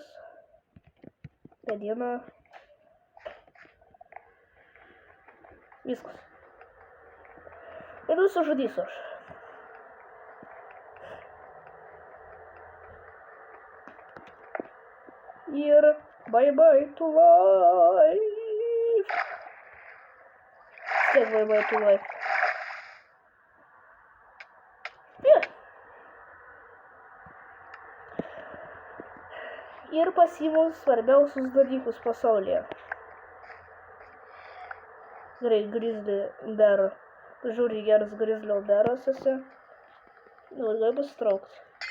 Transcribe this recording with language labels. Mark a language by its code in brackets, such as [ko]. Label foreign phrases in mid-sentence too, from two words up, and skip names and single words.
[lt] Medieną. Viskas. Ir nusižudysiu aš. Ir [en] bye bye to life. Stiek bye bye to life. Yeah. [lt] Ir pasiimu svarbiausius dalykus pasaulyje. [en] Gerai, grizzly bear. [lt] Žiūri geras [en] grizzly bearas [lt] esi. Dabar gali pasitraukti.